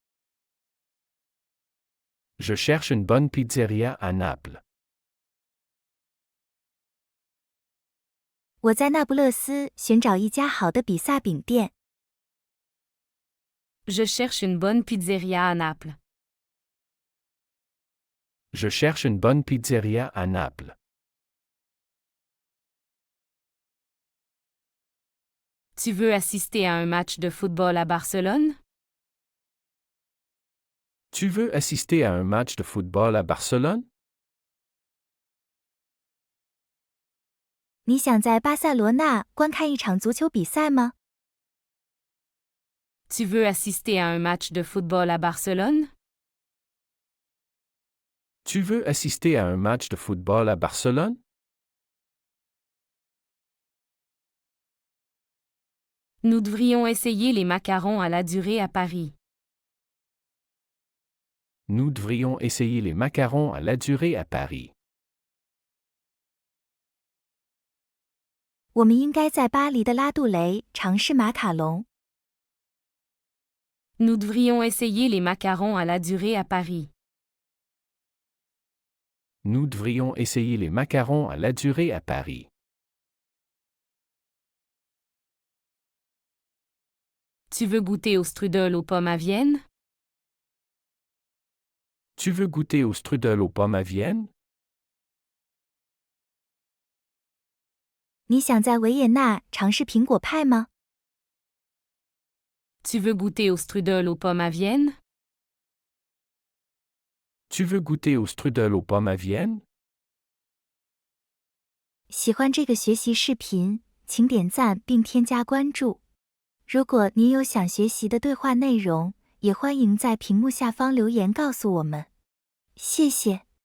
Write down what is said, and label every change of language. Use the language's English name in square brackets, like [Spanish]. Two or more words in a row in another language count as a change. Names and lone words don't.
[French] Je cherche une bonne pizzeria à Naples. [Chinese] 我在那不勒斯寻找一家好的比萨饼店。 [French] Je cherche une bonne pizzeria à Naples. Je cherche une bonne pizzeria à Naples. Tu veux assister à un match de football à Barcelone? Tu veux assister à un match de football à Barcelone? [Chinese] 你想在巴塞罗那观看一场足球比赛吗？ [French] Tu veux assister à un match de football à Barcelone? Tu veux assister à un match de football à Barcelone? Nous devrions essayer les macarons à la durée à Paris. Nous devrions essayer les macarons à la durée à Paris. [Chinese] 我们应该在巴黎的拉杜雷尝试马卡龙。 [French] Nous devrions essayer les macarons à la durée à Paris. Nous devrions essayer les macarons à la durée à Paris. Tu veux goûter au strudel aux pommes à Vienne? Tu veux goûter au strudel aux pommes à Vienne? [Chinese] 你想在维也纳尝试苹果派吗？ [French] Tu veux goûter au strudel aux pommes à Vienne? Tu veux goûter au strudel aux pommes à Vienne? [Chinese] 喜欢这个学习视频，请点赞并添加关注。如果您有想学习的对话内容，也欢迎在屏幕下方留言告诉我们。谢谢。